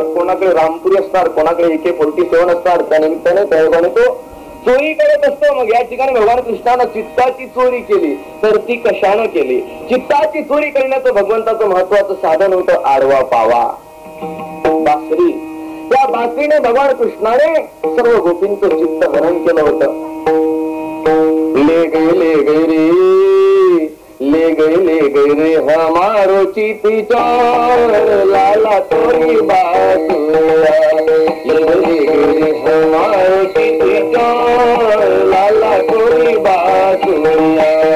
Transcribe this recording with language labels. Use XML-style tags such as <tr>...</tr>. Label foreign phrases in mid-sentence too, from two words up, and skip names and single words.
<mr>कोणाकडे रामपुरी असतात, कोणाकडे AK-47 असतात. त्या निमित्ताने त्याने तो चोरी करत असतो. मग या ठिकाणी भगवान कृष्णानं चित्ताची चोरी केली. तर ती कशानं केली? चित्ताची चोरी करण्याचं भगवंताचं महत्वाचं साधन होतं आडवा पावा, बासरी. त्या बासरीने भगवान कृष्णाने सर्व गोपींचं चित्त हरण केलं होतं.</mr> <hi>ले गए रे हमारो चिती चोर लाला तोरी बासुरा. ले गए हमारो चिती चोर लाला तोरी बासुरा.</hi>